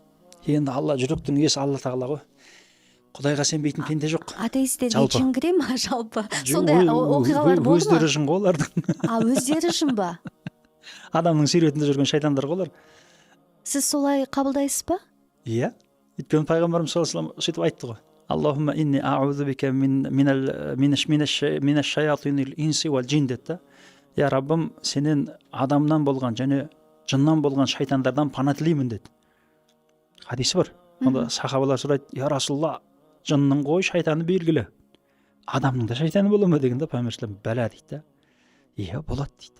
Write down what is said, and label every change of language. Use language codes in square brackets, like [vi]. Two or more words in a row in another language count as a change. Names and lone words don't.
[kk] Енді Алла жүректің иесі Алла тағала ғой. Құдайға сенбейтін пенде жоқ. Атеистерге Жалпы. жын кіре ма жалпы? Сондай оқиғалар болды ма? Өздері жын ғой олардың. Өздері жын ба? Адамның суретінде жүрген шайтандар ғой олар. Сіз солай қабылдайсыз ба? Иә. Өйткені пайғамбарымыз [ar] صلى الله عليه وسلم [kk] сөйтіп айтты ғой. [ar] اللهم إني أعوذ بك من شياطين الإنس والجن деді. [kk] Я Раббым, сенен адамнан болған және жыннан болған шайтандардан пана тілеймін деді. Хадисі бар. Онда сахабалар сұрайды: [ar] "يا رسول الله, [kk] жынның ғой шайтаны белгілі. Адамның да шайтаны бола ма?" дегенде пайғамбар бәлә дейді. Иә, болады дейді.